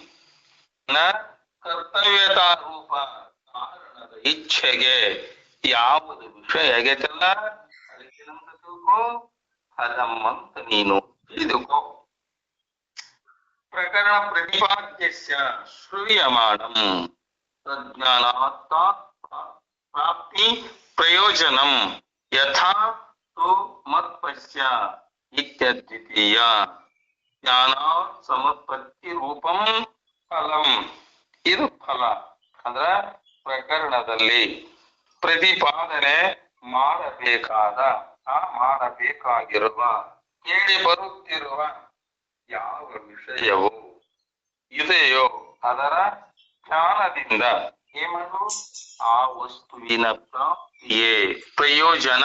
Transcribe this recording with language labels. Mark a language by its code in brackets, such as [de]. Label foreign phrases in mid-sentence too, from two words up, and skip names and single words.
[kn] ಕರ್ತವ್ಯತಾ ರೂಪ ಕಾರಣದ ಇಚ್ಛೆಗೆ ಯಾವುದು ವಿಷಯ ಆಗೈತಲ್ಲ ಅದಕ್ಕೆ ನಮ್ಗೆ ತಿಳ್ಕೊ, ಫಲಂ ಅಂತ ನೀನು ತಿಳಿದುಕೋ. [sa] ಪ್ರಕರಣ ಪ್ರತಿಪಾದ್ಯಸ್ಯ ಶ್ರೂಯಮಾಣಂ ಪ್ರಜ್ಞಾನಾತ್ ಪ್ರಾಪ್ತಿ ಪ್ರಯೋಜನಂ ಯಥಾ ತು ಮತ್ಪಶ್ಯ ಇತ್ಯದ್ವಿತೀಯ ಜ್ಞಾನಾತ್ ಸಮತ್ಪತ್ತಿ ರೂಪಂ ಫಲಂ. [kn] ಇದು ಫಲ ಅಂದ್ರ ಪ್ರಕರಣದಲ್ಲಿ ಪ್ರತಿಪಾದನೆ ಮಾಡಬೇಕಾಗಿರುವ ಕೇಳಿ ಬರುತ್ತಿರುವ ಯಾವ ವಿಷಯವು ಇದೆಯೋ ಅದರ ಜ್ಞಾನದಿಂದ ಏನು ಆ ವಸ್ತುವಿನ ಪ್ರಾಪ್ತಿಯೇ ಪ್ರಯೋಜನ.